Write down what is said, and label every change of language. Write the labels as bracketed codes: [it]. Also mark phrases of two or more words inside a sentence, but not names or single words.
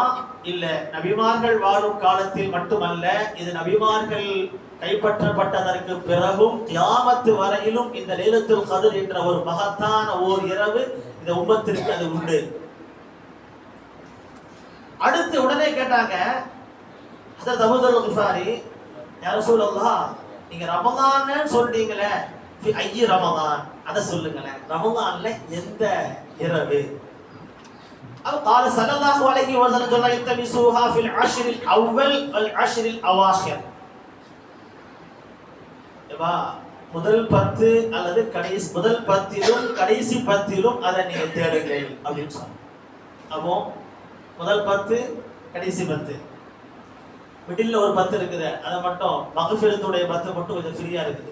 [ta] இல்ல, நபிமார்கள் வாழும் காலத்தில் மட்டுமல்ல, இது நபிமார்கள் கைப்பற்றப்பட்டதற்கு பிறகும் கியாமத்து வரையிலும் இந்த லைலத்துல் கத்ர் என்ற ஒரு மகத்தான ஓர் இரவு இந்த உம்மத்திற்கு அது உண்டு. அடுத்து உடனே கேட்டாங்க ஹஜ்ரத் அபூதர் கிஃபாரி, [ar] يا رسول الله, [ta] நீங்க ரமலான்னு சொல்றீங்களே, [ar] في أي رمضان, [ta] அத சொல்லுங்களேன், ரமலான்ல எந்த இரவு? [ar] قال صلى الله عليه وسلم التمسوها في العشر الاول والعشر الاواخر. [ta] முதல் 10 அல்லது முதல் 10லும் கடைசி 10லும் அதை நீங்க தேடுங்கள் அப்படின்னு சொன்னாங்க. அப்போ முதல் 10 கடைசி 10, மிடில்ல ஒரு 10 இருக்குது, அதை மட்டும் மக்ஃபிரத்துடைய 10 மட்டும் கொஞ்சம் ஃப்ரீயா இருக்குது.